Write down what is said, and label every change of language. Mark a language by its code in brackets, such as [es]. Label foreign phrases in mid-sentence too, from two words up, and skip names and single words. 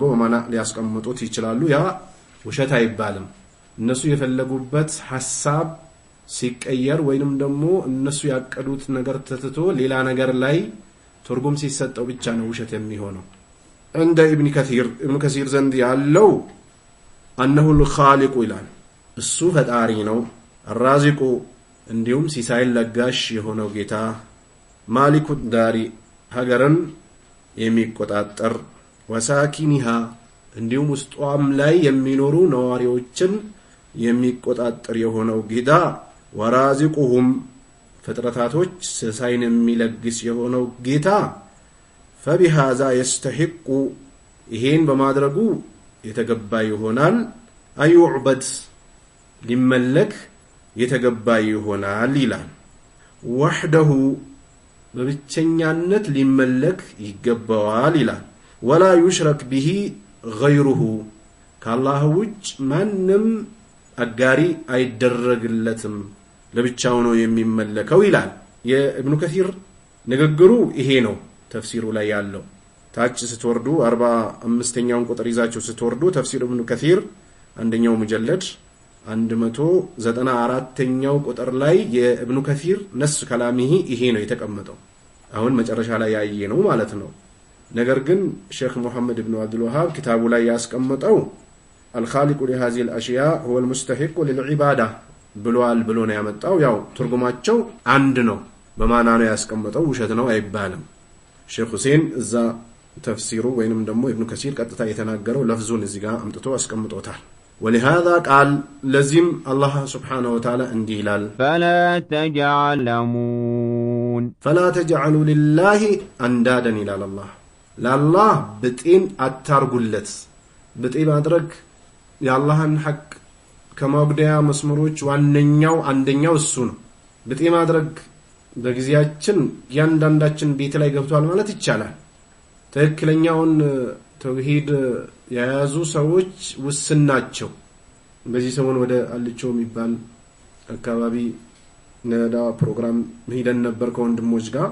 [am] በማዕና ሊያስቀምጡት ይችላሉ። ያ ውሸት አይባልም። እነሱ የፈለጉበት ሐሳብ ሲቀየር ወይንም ደግሞ እነሱ ያቀዱት ነገር ተትቶ ሌላ ነገር ላይ ትርጉም ሲሰጠው ብቻ ነው ውሸት የሚሆነው። እንደ ኢብኑ ከሲር ዘንድ ያለው [ar] أنه الخالق [am] ይላል። እሱ ፈጣሪ ነው። الرازق እንዲሁም ሲሳይን ለጋሽ የሆነው ጌታ፣ [ar] مالك الدار [am] ሀገርን የሚቆጣጠር፣ ወሳኪኒሃ እንዲሁም ውስጧም ላይ የሚኖሩ ነዋሪዎችን የሚቆጣጠር የሆነው ጌታ፣ ወራዚቁሁም ፍጥረታቶች ሲሳይን የሚለግስ የሆነው ጌታ [ar] فبهذا يستحق [am] ይሄን በማድረጉ የተገባ ይሆናል አዩዕበድ ሊመለክ የተገባ ይሆናል ይላል። ወህደሁ በብቸኛነት ሊመለክ ይገባዋል ይላል። ወላ [ar] يشرك به غيره [am] ከአላህ ውጭ ማንም አጋሪ አይደረግለትም ለብቻው ነው የሚመለከው ይላል። የኢብኑ ከሲር ንግግሩ ይሄ ነው። ተፍሲሩ ላይ ያለው ታች ስትወርዱ 45ኛውን ቁጥር ይዛችሁ ስትወርዱ ተፍሲር ኢብኑ ከሲር አንደኛው ሙጀለድ 194ኛው ቁጥር ላይ የኢብኑ ከሲር [ar] نص كلامه [am] ይሄ ነው የተቀመጠው። አሁን መጨረሻ ላይ ያየ ነው ማለት ነው። ነገር ግን ሼክ መሐመድ ኢብኑ አብዱል ወሃብ ኪታቡ ላይ ያስቀመጠው [ar] الخالق لهذه الاشياء هو المستحق للعباده [am] ብሏል ብሎ ነው ያመጣው። ያው ትርጉማቸው አንድ ነው። በማና ነው ያስቀመጠው፣ ውሸት ነው አይባልም። ሼክ ሁሴን እዛ ተፍሲሩ ወይንም ደግሞ ኢብኑ ከሲር ቀጥታ የተናገረው ለፍዙን እዚህ ጋር አምጥቶ አስቀምጦታል። [ar] ولهذا قال لازم الله سبحانه وتعالى [am] እንዲህ ይላል [ar] فلا تجعلوا لله اندادا [am] ይላል አላህ። ለአላህ ብጤን አታርጉለት። ብጤ ማድረግ የአላህን ሐቅ ከማጉደያ መስመሮች ዋነኛው አንደኛው እሱ ነው። ብጤ ማድረግ በጊዜያችን ያንዳንዳችን ቤት ላይ ገብቷል ማለት ይቻላል። ትክክለኛውን ተውሂድ የያዙ ሰዎች ውስን ናቸው። በዚህ ሰሞን ወደ አልቾ የሚባል አካባቢ ነዳ ፕሮግራም ሄደን ነበር ከወንድሞች ጋር።